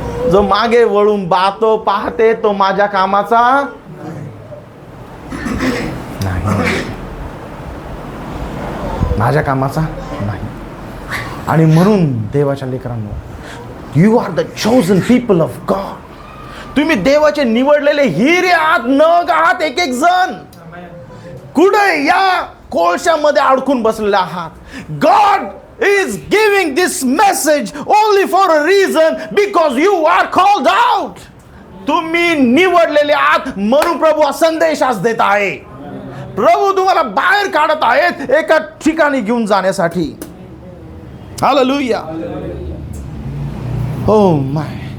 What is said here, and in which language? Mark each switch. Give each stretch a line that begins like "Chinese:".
Marathi: जो मागे वळून पाहते तो माझ्या कामाचा नाही, माझ्या कामाचा नाही. आणि म्हणून देवाच्या लेकरांनो,
English: You are the chosen people of God.
Marathi: तुम्ही देवाचे निवडलेले हिरे आहात, नग आहात. एक एक जण कुठे या कोळशामध्ये अडकून बसलेले आहात.
English: God is giving this message only for a reason, because you are called out.
Marathi: तुम्ही निवडलेले आहात म्हणून प्रभू हा संदेश आज देत आहे. प्रभू तुम्हाला बाहेर काढत आहेत एका ठिकाणी घेऊन जाण्यासाठी. हालेलुया. हो माय.